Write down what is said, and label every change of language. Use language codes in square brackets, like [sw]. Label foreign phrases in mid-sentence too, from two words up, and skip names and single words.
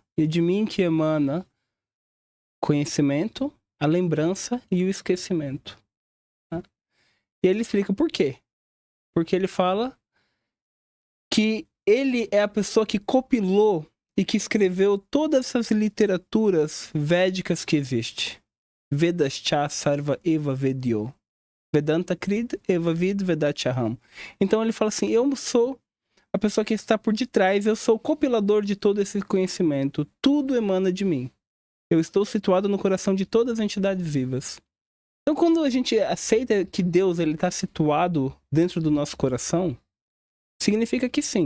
[pt] E de mim que emana conhecimento, a lembrança e o esquecimento. Né? E ele explica por quê. Porque ele fala que ele é a pessoa que compilou e que escreveu todas essas literaturas védicas que existem. [sa] वेदैश्च सर्व एव वेद्यो। वेदान्तकृद् एव विद् वेदचाहम्. [pt] Então ele fala assim, eu sou a pessoa que está por detrás, eu sou o compilador de todo esse conhecimento. Tudo emana de mim. Eu estou situado no coração de todas as entidades vivas. Então quando a gente aceita que Deus está situado dentro do nosso coração, significa que sim.